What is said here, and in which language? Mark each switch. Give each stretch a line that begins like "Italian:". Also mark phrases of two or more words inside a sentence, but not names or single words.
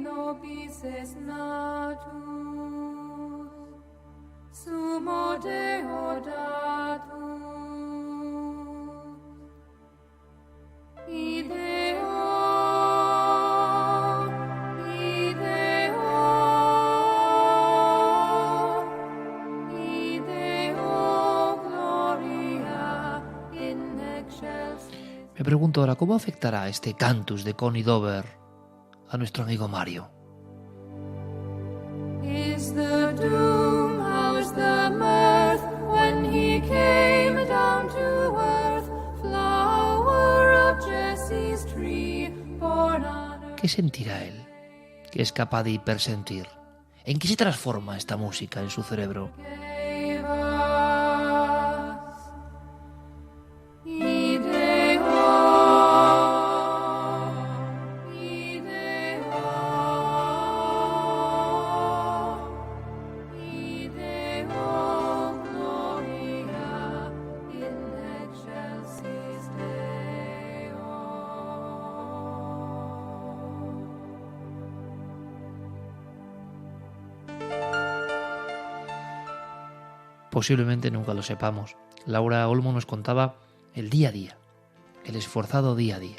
Latin: nobis est natus, sumo Deo datus, ideo, gloria in excelsis.
Spanish: Me pregunto ahora, ¿cómo afectará este cantus de Connie Dover a nuestro amigo Mario?
English: Is the doom, how's the mirth, when he came down to earth, flower of Jesse's tree, born on earth.
Spanish: ¿Qué sentirá él, que es capaz de hipersentir? ¿En qué se transforma esta música en su cerebro?
English: Gave us.
Latin: Ideo, ideo, ideo, gloria in excelsis Deo.
Spanish: Posiblemente nunca lo sepamos. Laura Olmo nos contaba el día a día, el esforzado día a día.